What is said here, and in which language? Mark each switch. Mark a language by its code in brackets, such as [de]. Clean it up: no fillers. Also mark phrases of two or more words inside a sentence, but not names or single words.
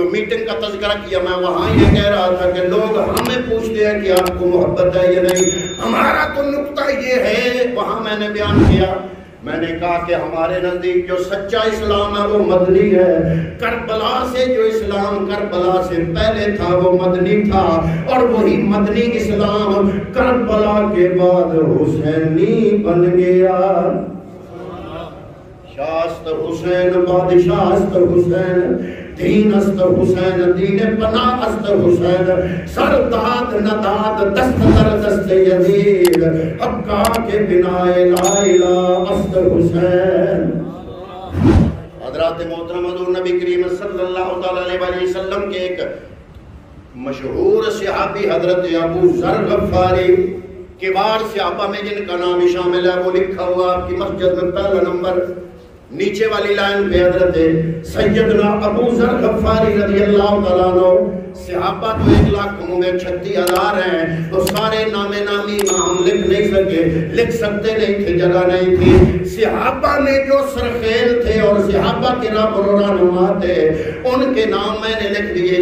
[ur] میٹنگ کا تذکرہ کیا، میں وہاں یہ کہہ رہا تھا کہ لوگ ہمیں پوچھتے ہیں کہ آپ کو محبت ہے یا نہیں، ہمارا تو نقطہ یہ ہے، وہاں میں نے بیان کیا، میں نے کہا کہ ہمارے نزدیک جو سچا اسلام ہے وہ مدنی ہے، کربلا سے جو اسلام کربلا سے پہلے تھا وہ مدنی تھا، اور وہی مدنی اسلام کربلا کے بعد حسینی بن گیا۔ [fa] شاست حسین بادشاہ است حسین، دین است حسین، دین پناہ است حسین، سرداد نداد دست در دست یزید، حقا کے بنا لا الہ است حسین۔ [ur] حضرات محترم حضور نبی کریم [ar] صلی اللہ علیہ وسلم [ur] کے ایک مشہور صحابی حضرت ابو ذر غفاری، کبار صحابہ میں جن کا نام شامل ہے، وہ لکھا ہوا آپ کی مسجد میں پہلا نمبر نیچے والی لائن پہ حضرت سیدنا ابو ذر غفاری [ar] رضی اللہ تعالیٰ عنہ، [ur] صحابہ تو 1,36,000 ہیں، تو سارے نام نامی ہم لکھ نہیں سکے، لکھ سکتے نہیں تھے، جگہ نہیں تھی، صحابہ میں جو سرخیل تھے اور صحابہ کے رہنما تھے ان کے نام میں نے لکھ دیے۔